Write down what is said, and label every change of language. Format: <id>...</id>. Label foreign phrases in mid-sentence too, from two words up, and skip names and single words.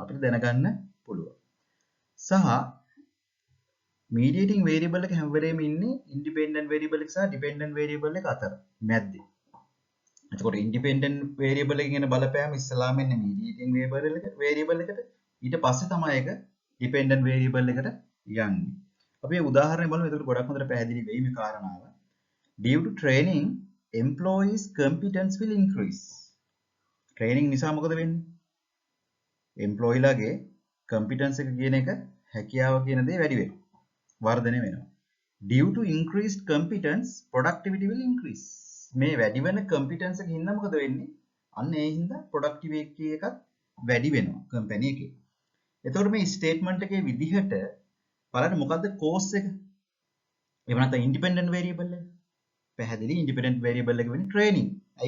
<si>අපිට දැනගන්න පුළුවන්. සහ</si> <en>mediating variable</en> <si>එක හැම වෙලේම ඉන්නේ</si> <en>independent variable</en> <si>එක සහ</si> <en>dependent variable</en> <si>එක අතර මැද්දේ. එතකොට</si> <en>independent variable</en> <si>එකකින් එන බලපෑම ඉස්සලාම එන්නේ</si> <en>mediating variable</en> <si>එකට ඊට පස්සේ තමයි ඒක</si> <en>dependent variable</en> <si>එකට යන්නේ. අපි මේ උදාහරණය බලමු. එතකොට ගොඩක් හොඳට පැහැදිලි වෙයි මේ කාරණාව.</si> <en>Due to training, employees' competence will increase.</en> <si>training නිසා මොකද වෙන්නේ? employee ලාගේ competence එක කියන එක හැකියාව කියන දේ වැඩි වෙනවා. වර්ධනය වෙනවා.</si> <en>Due to increased competence, productivity will increase.</en> <si>මේ වැඩි වෙන competence එක හින්දා මොකද වෙන්නේ? අන්න ඒ හින්දා productivity එකත් වැඩි වෙනවා company එකේ. එතකොට මේ statement එකේ විදිහට බලන්න මොකද්ද cause එක? එහෙම නැත්නම්</si> <en>independent variable</en> <si>එක. පැහැදිලි</si> <en>independent variable</en> <si>එක වෙන්නේ training. ඇයි?</si>